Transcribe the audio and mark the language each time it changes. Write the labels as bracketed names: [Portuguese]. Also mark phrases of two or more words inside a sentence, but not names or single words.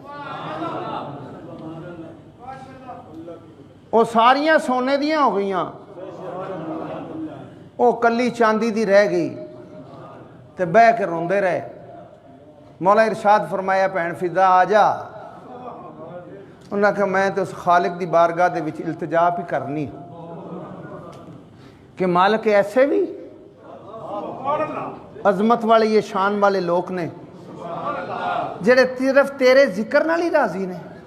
[Punjabi] وہ ساریاں سونے دیاں ہو گئیاں وہ کلی چاندی دی رہ گئی تے بہ کے روندے رہے مولا ارشاد فرمایا بھین فضا آ جا [Urdu] انہوں نے کہا میں تو اس [Punjabi] خالق دی بارگاہ دے وچ التجا بھی کرنی کہ مالک ایسے بھی عظمت والے یہ شان والے لوگ نے جڑے صرف تیرے ذکر نال ہی راضی نے